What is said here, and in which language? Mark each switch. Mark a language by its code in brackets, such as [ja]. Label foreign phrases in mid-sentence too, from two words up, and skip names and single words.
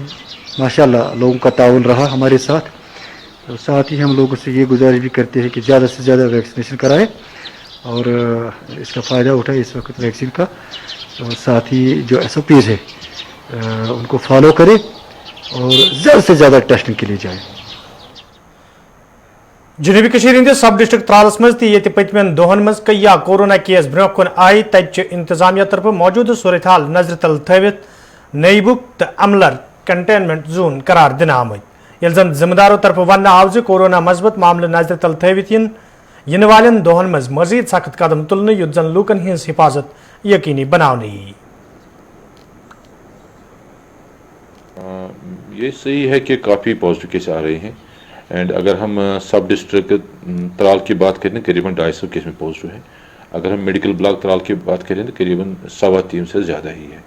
[hi] माशाल्लाह लोगों का ताउन रहा हमारे साथ। तो साथ ही हम लोगों से ये गुजारिश भी करते हैं कि ज़्यादा से ज़्यादा वैक्सीनेशन कराएं और इसका फ़ायदा उठाए इस वक्त वैक्सीन का। और साथ ही जो SOPs है उनको फॉलो करें और ज़्यादा से ज़्यादा टेस्टिंग के लिए जाएं। [ks] जनूबी कशीर हंदिस सब डिस्ट्रिक्ट त्रालस मज ये पतमन दोहन मज कईया कोरोना केस ब्रोह कुन आय तत इंतजामिया तरफ मौजूद सूरत हाल नजर तल थवित नईबुक तो अमलर कंटेनमेंट जोन करार दिन आमत यल जन जिम्मेदारों तरफ वन आव कोरोना मजबत मामले नजर तल थवित इन वालन दोहन मज मजीद सख्त कदम तुलने युत जन लूकन हज हिफाजत यकीनी बनाने यी। [hi] ये सही है कि काफ़ी [en] positive case [hi] आ रहे हैं, एंड अगर हम सब डिस्ट्रिक्ट त्राल की बात करें करीबन 250 केस में पॉजिटिव है। अगर हम मेडिकल ब्लॉक त्राल की बात करें तो करीबन 3.25 से ज़्यादा ही है।